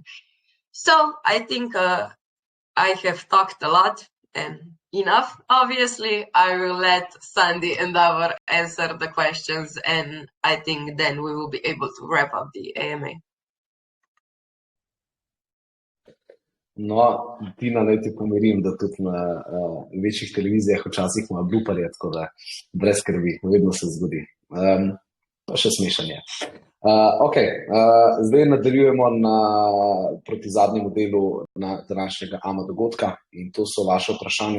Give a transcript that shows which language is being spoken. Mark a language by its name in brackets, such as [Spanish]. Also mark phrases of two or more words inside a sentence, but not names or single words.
[English] So I think I have talked a lot and enough. Obviously, I will let Sandy and Davor answer the questions, and I think then we will be able to wrap up the AMA. [Slovenian] No, Tina, naj ti pomirim, da tudi na večjih televizijah včasih ima blooperje, tako da brez skrbi, vedno se zgodi. Pa še smešanje. Zdaj nadaljujemo proti zadnjemu delu današnjega AMA dogodka in to so vaše vprašanja.